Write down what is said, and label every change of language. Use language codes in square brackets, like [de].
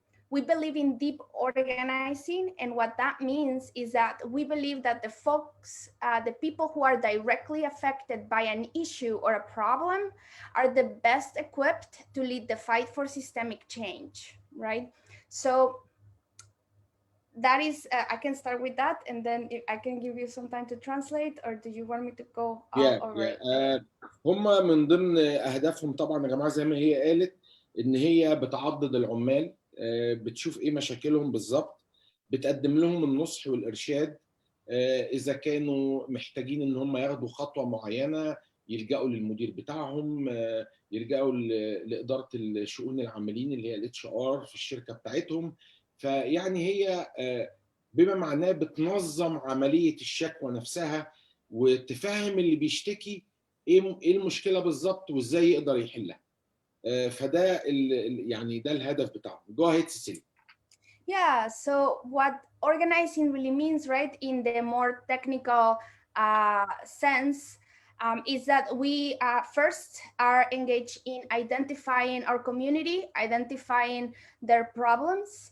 [en] We believe in deep organizing, and what that means is that we believe that the folks, the people who are directly affected by an issue or a problem are the best equipped to lead the fight for systemic change, right? So that is, I can start with that, and then I can give you some time to translate, or do you want me to go all over it? [ar] هم من ضمن أهدافهم طبعا يا جماعة زي ما هي قالت إن هي بتعضد العمال، بتشوف ايه مشاكلهم بالظبط، بتقدم لهم النصح والارشاد اذا كانوا محتاجين ان هم ياخدوا خطوه معينه، يلجأوا للمدير بتاعهم، يلجأوا لاداره الشؤون العاملين اللي هي الاتش ار في الشركه بتاعتهم. فيعني هي بما معناه بتنظم عمليه الشكوى نفسها وتفهم اللي بيشتكي ايه المشكله بالظبط وازاي يقدر يحلها. فده يعني ده الهدف بتاعهم. [en] Go ahead, Cecilia. Yeah, so what organizing really means, right, in the more technical sense, is that we first are engaged in identifying our community, identifying their problems.